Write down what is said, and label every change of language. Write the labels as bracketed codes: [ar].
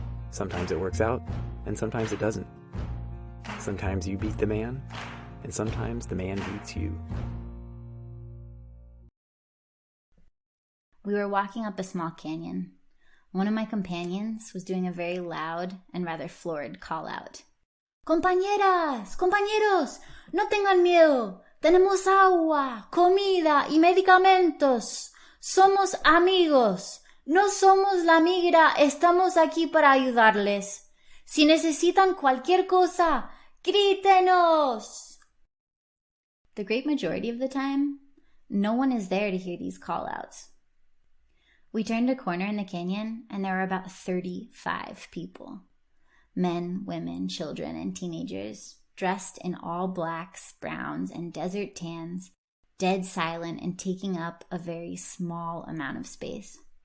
[en] Sometimes it works out, and sometimes it doesn't. Sometimes you beat the man, and sometimes the man beats you. We were walking up a small canyon. One of my companions was doing a very loud and rather florid call out. [es] Compañeras, compañeros, no tengan miedo. Tenemos agua, comida y medicamentos. Somos amigos. No somos la migra. Estamos aquí para ayudarles. Si necesitan cualquier cosa, grítenos. [en] The great majority of the time, no one is there to hear these call-outs. We turned a corner in the canyon, and there were about 35 people. Men, women, children, and teenagers, dressed in all blacks, browns, and desert tans, dead silent and taking up a very small amount of space.